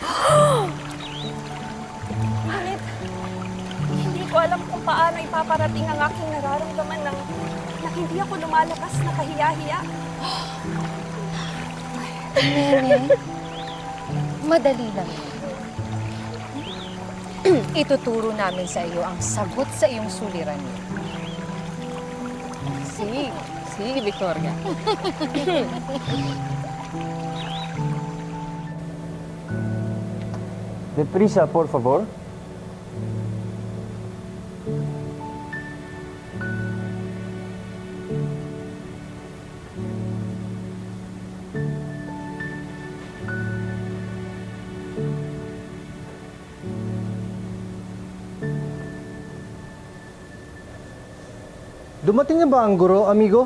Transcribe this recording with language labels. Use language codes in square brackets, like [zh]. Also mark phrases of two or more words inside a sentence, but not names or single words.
[tl] Ngunit, hindi ko alam kung paano ipaparating ang aking nararamdaman na hindi ako lumalakas na kahiya-hiya. Nene, madali lang yan. Ituturo namin sa iyo ang sagot sa iyong suliranin. Sige, Victoria. [es] Deprisa, por favor. [tl] Dumating na ba ang guro, amigo?